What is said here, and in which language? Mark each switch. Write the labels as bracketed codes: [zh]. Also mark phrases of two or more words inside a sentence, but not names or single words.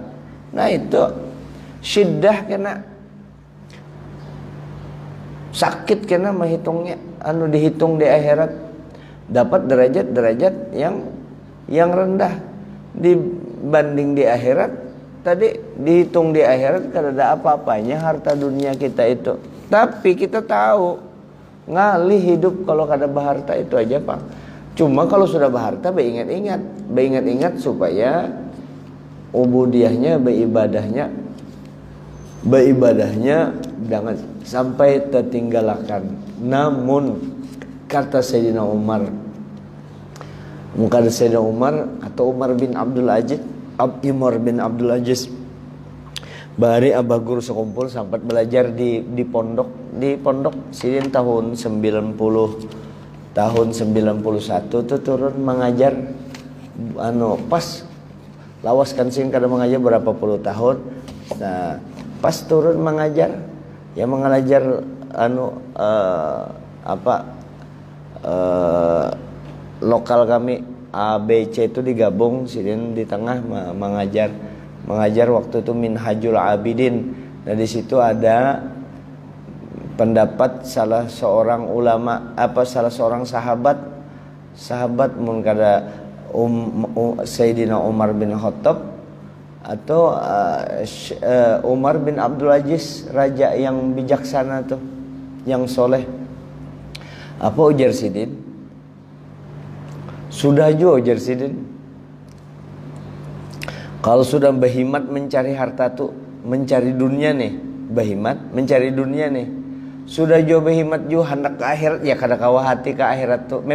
[bjn] Nah itu syiddah kena sakit kena menghitungnya, dihitung di akhirat dapat derajat-derajat yang rendah dibanding di akhirat. Tadi dihitung di akhirat kada ada apa-apanya harta dunia kita itu. Tapi kita tahu ngalih hidup kalau kada berharta itu aja Pak. [id] Cuma kalau sudah berharta beringat-ingat supaya ubudiyahnya, beribadahnya jangan sampai tertinggalakan. [bjn] Namun kata Sayyidina Umar, muka Sayyidina Umar atau Umar bin Abdul Aziz, bari abah guru sekumpul sempat belajar di pondok sidin tahun 91 tuh turun mengajar pas lawas kan sing kada mengajar berapa puluh tahun. Nah pas turun mengajar lokal kami A, B, C itu digabung, sidin di tengah mengajar waktu itu Minhajul Abidin. Nah di situ ada pendapat salah seorang ulama, salah seorang sahabat mun kada Sayyidina Umar bin Khattab atau Umar bin Abdul Aziz, [id] raja yang bijaksana tuh, yang soleh. [bjn] Apa ujar sidin? Sudah juga ujar sidin, kalau sudah berhimat mencari harta tuh, mencari dunia nih, berhimat mencari dunia nih, sudah jauh berhimat juga hendak ke akhirat ya kada kawa hati ke akhirat tuh.